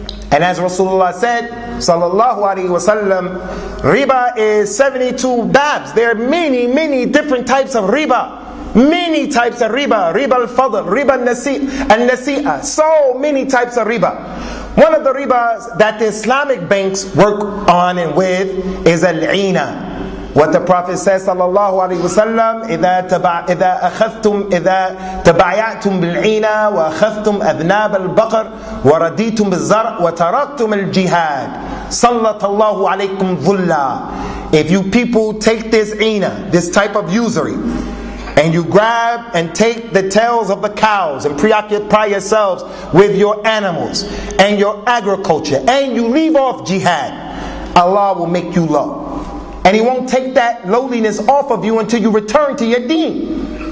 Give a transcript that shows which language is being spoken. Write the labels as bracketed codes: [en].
[en] And as Rasulullah said, sallallahu alaihi wasallam, riba is 72 babs. There are many different types of riba. Many types of riba. Riba al-fadl, riba al-nasi'ah. So many types of riba. One of the ribas that the Islamic banks work on and with is al-ina. What the Prophet says, [ar] sallallahu alaihi wasallam, إذا تبايعتم بالعينة وأخذتم أذناب البقر ورديتم بالزرع وتركتم الجهاد سلط الله عليكم ظلا. [en] If you people take this ina, this type of usury, and you grab and take the tails of the cows and preoccupy yourselves with your animals and your agriculture, and you leave off jihad, Allah will make you low. And He won't take that lowliness off of you until you return to your deen.